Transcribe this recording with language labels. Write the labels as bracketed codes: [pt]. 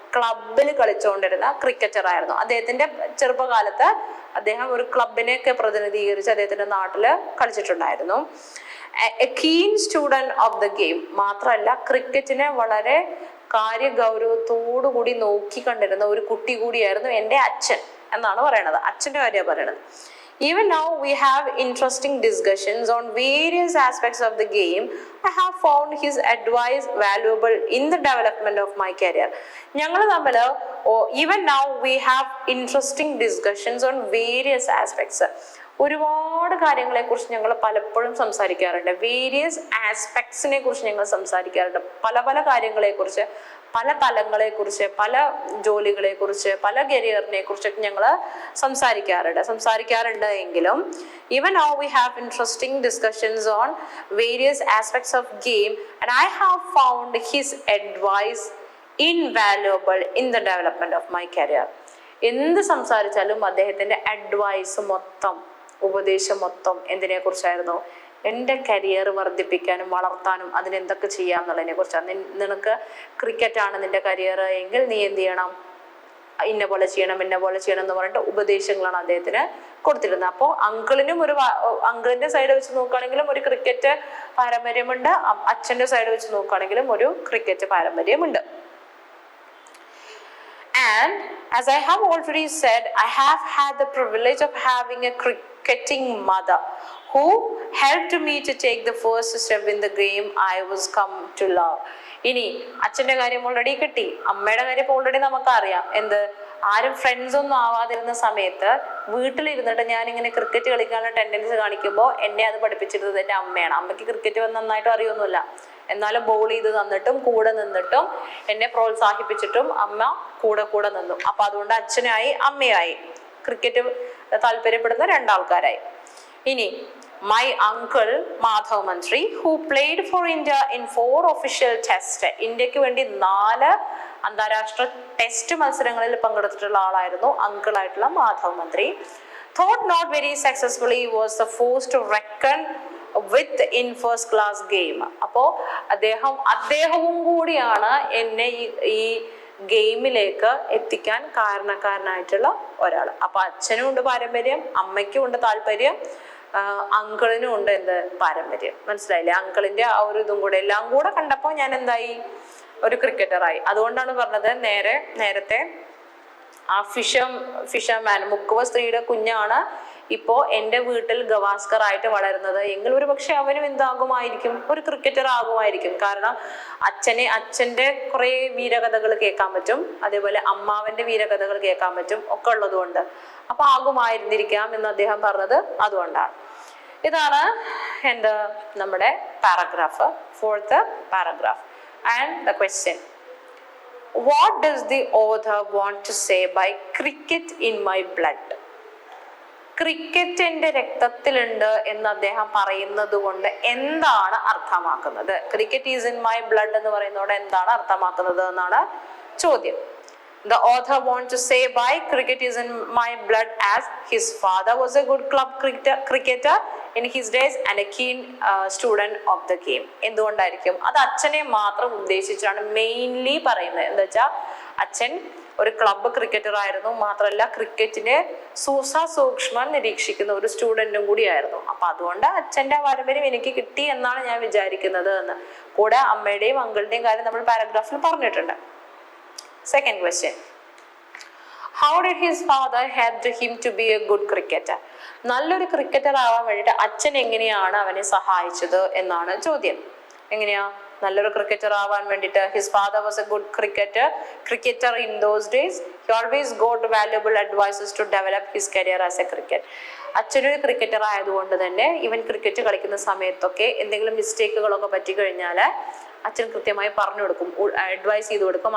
[ml] ക്ലബിൽ കളിച്ചുകൊണ്ടിരുന്ന ക്രിക്കറ്റർ ആയിരുന്നു. അദ്ദേഹത്തിന്റെ ചെറുപ്പകാലത്ത് അദ്ദേഹം ഒരു ക്ലബിനെയൊക്കെ പ്രതിനിധീകരിച്ച് അദ്ദേഹത്തിന്റെ നാട്ടില് കളിച്ചിട്ടുണ്ടായിരുന്നു. [en] A keen student of the game. [ml] മാത്രമല്ല ക്രിക്കറ്റിനെ വളരെ കാര്യഗൗരവത്തോടു കൂടി നോക്കി കണ്ടിരുന്ന ഒരു കുട്ടി കൂടിയായിരുന്നു എൻ്റെ അച്ഛൻ എന്നാണ് പറയണത്. അച്ഛൻ്റെ കാര്യമാണ് പറയണത്. [en] Even now we have interesting discussions on various aspects of the game. I have found his advice valuable in the development of my career. [ml] ഞങ്ങൾ തമ്മിൽ [en] even now we have interesting discussions on various aspects. [ml] ഒരുപാട് കാര്യങ്ങളെക്കുറിച്ച് ഞങ്ങൾ പലപ്പോഴും സംസാരിക്കാറുണ്ട്. Various ആസ്പെക്ട്സിനെ കുറിച്ച് ഞങ്ങൾ സംസാരിക്കാറുണ്ട്. പല പല കാര്യങ്ങളെക്കുറിച്ച്, പല തലങ്ങളെക്കുറിച്ച്, പല ജോലികളെക്കുറിച്ച്, പല കരിയറിനെ കുറിച്ചൊക്കെ ഞങ്ങൾ സംസാരിക്കാറുണ്ട് എങ്കിലും [en] even now we have interesting discussions on various aspects of game and I have found his advice invaluable in the development of my career. [ml] എന്ത് സംസാരിച്ചാലും അദ്ദേഹത്തിന്റെ അഡ്വൈസ് മൊത്തം, ഉപദേശം മൊത്തം എന്തിനെ കുറിച്ചായിരുന്നു? എൻ്റെ കരിയർ വർദ്ധിപ്പിക്കാനും വളർത്താനും അതിനെന്തൊക്കെ ചെയ്യാം എന്നുള്ളതിനെ കുറിച്ചാണ്. നിനക്ക് ക്രിക്കറ്റാണ് നിന്റെ കരിയർ എങ്കിൽ നീ എന്ത് ചെയ്യണം, ഇന്ന പോലെ ചെയ്യണം എന്ന് പറഞ്ഞിട്ട് ഉപദേശങ്ങളാണ് അദ്ദേഹത്തിന് കൊടുത്തിരുന്നത്. അപ്പോൾ അങ്കിളിന്റെ സൈഡ് വെച്ച് നോക്കുകയാണെങ്കിലും ഒരു ക്രിക്കറ്റ് പാരമ്പര്യമുണ്ട്, അച്ഛൻ്റെ സൈഡ് വെച്ച് നോക്കുകയാണെങ്കിലും ഒരു cricket പാരമ്പര്യമുണ്ട്. [en] And as I have already said, I have had the privilege of having a cricketing mother who helped me to take the first step in the game I was come to love. [ml] ഇനി അച്ഛന്റെ കാര്യം already കിട്ടി, അമ്മയുടെ കാര്യം already നമുക്കറിയാം. എന്ത്, ആരും friends ഒന്നും ആവാതിരുന്ന സമയത്ത് വീട്ടിലിരുന്നിട്ട് ഞാൻ ഇങ്ങനെ ക്രിക്കറ്റ് കളിക്കാനുള്ള ടെൻഡൻസി കാണിക്കുമ്പോൾ എന്നെ അത് പഠിപ്പിച്ചിരുന്നത് എൻ്റെ അമ്മയാണ്. അമ്മയ്ക്ക് ക്രിക്കറ്റ് നന്നായിട്ട് അറിയൊന്നുമില്ല, എന്നാലും ബോൾ ചെയ്ത് തന്നിട്ടും കൂടെ നിന്നിട്ടും എന്നെ പ്രോത്സാഹിപ്പിച്ചിട്ടും അമ്മ കൂടെ നിന്നു. അപ്പൊ അതുകൊണ്ട് അച്ഛനായി അമ്മയായി, ക്രിക്കറ്റ് താല്പര്യപ്പെടുന്ന രണ്ടാൾക്കാരായി. ഇനി [en] my uncle [ml] മാധവ് മന്ത്രി [en] who played for India in 4 official tests, [ml] ഇന്ത്യക്ക് വേണ്ടി 4 അന്താരാഷ്ട്ര ടെസ്റ്റ് മത്സരങ്ങളിൽ പങ്കെടുത്തിട്ടുള്ള ആളായിരുന്നു അങ്കിൾ ആയിട്ടുള്ള മാധവ് മന്ത്രി. [en] thought not very successfully was the force to reckon with in first class game. [ml] അപ്പോ അദ്ദേഹവും കൂടിയാണ് എന്നെ ഈ ഗെയിമിലേക്ക് എത്തിക്കാൻ കാരണക്കാരനായിട്ടുള്ള ഒരാൾ. അപ്പൊ അച്ഛനും ഉണ്ട് പാരമ്പര്യം, അമ്മയ്ക്കും ഉണ്ട് താല്പര്യം, അങ്കിളിനും ഉണ്ട് എന്ത് പാരമ്പര്യം. മനസ്സിലായില്ലേ? അങ്കിളിന്റെ ആ ഒരു ഇതും കൂടെ എല്ലാം കൂടെ കണ്ടപ്പോൾ ഞാൻ എന്തായി, ഒരു ക്രിക്കറ്ററായി. അതുകൊണ്ടാണ് പറഞ്ഞത് നേരത്തെ ആ ഫിഷർമാൻ മുക്കുവ സ്ത്രീയുടെ കുഞ്ഞാണ് ഇപ്പോ എൻ്റെ വീട്ടിൽ ഗവാസ്കർ ആയിട്ട് വളരുന്നത് എങ്കിൽ ഒരു പക്ഷെ അവനും എന്താകുമായിരിക്കും, ഒരു ക്രിക്കറ്റർ ആകുമായിരിക്കും. കാരണം അച്ഛൻ്റെ കുറെ വീരകഥകൾ കേൾക്കാൻ പറ്റും, അതേപോലെ അമ്മാവന്റെ വീരകഥകൾ കേൾക്കാൻ പറ്റും, ഒക്കെ ഉള്ളത് കൊണ്ട് അപ്പൊ ആകുമായിരുന്നിരിക്കാം എന്ന് അദ്ദേഹം പറഞ്ഞത് അതുകൊണ്ടാണ്. ഇതാണ് നമ്മുടെ paragraph, 4th paragraph. [en] And the question, what does the author want to say by cricket in my blood? [ml] Cricket എൻ്റെ രക്തത്തിലുണ്ട് എന്ന് അദ്ദേഹം പറയുന്നത് കൊണ്ട് എന്താണ് അർത്ഥമാക്കുന്നത്? [en] cricket is in my blood [ml] എന്ന് പറയുന്നതോടെ എന്താണ് അർത്ഥമാക്കുന്നത് എന്നാണ് ചോദ്യം. [en] The author wants to say by cricket is in my blood as his father was a good club cricketer in his days and a keen student of the game. [ml] എന്തുകൊണ്ടായിരിക്കും? അത് അച്ഛനെ മാത്രം ഉദ്ദേശിച്ചാണ് മെയിൻലി പറയുന്നത്. എന്താ വെച്ചാൽ അച്ഛൻ ഒരു ക്ലബ്ബ് ക്രിക്കറ്റർ ആയിരുന്നു, മാത്രമല്ല ക്രിക്കറ്റിനെ സൂക്ഷ്മം നിരീക്ഷിക്കുന്ന ഒരു സ്റ്റുഡൻറ്റും കൂടിയായിരുന്നു. അപ്പൊ അതുകൊണ്ട് അച്ഛൻ്റെ പാരമ്പര്യം എനിക്ക് കിട്ടി എന്നാണ് ഞാൻ വിചാരിക്കുന്നത് എന്ന്. കൂടെ അമ്മയുടെയും അങ്കിളുടെയും കാര്യം നമ്മൾ പാരഗ്രാഫിൽ പറഞ്ഞിട്ടുണ്ട്. [en] Second question, how did his father help him to be a good cricketer? [ml] നല്ലൊരു ക്രിക്കറ്റർ ആവാൻ വേണ്ടിയിട്ട് അച്ഛൻ എങ്ങനെയാണ് അവനെ സഹായിച്ചത് എന്നാണ് ചോദ്യം. എങ്ങനെയാ നല്ലൊരു ക്രിക്കറ്റർ ആവാൻ വേണ്ടിയിട്ട്? [en] His father was a good cricketer in those days. He always got valuable advises to develop his career as a cricket. [ml] അച്ഛനൊരു ക്രിക്കറ്റർ ആയതുകൊണ്ട് തന്നെ ഇവൻ ക്രിക്കറ്റ് കളിക്കുന്ന സമയത്തൊക്കെ എന്തെങ്കിലും മിസ്റ്റേക്കുകളൊക്കെ പറ്റിക്കഴിഞ്ഞാൽ അച്ഛൻ കൃത്യമായി പറഞ്ഞു കൊടുക്കും, അഡ്വൈസ് ചെയ്ത് കൊടുക്കും.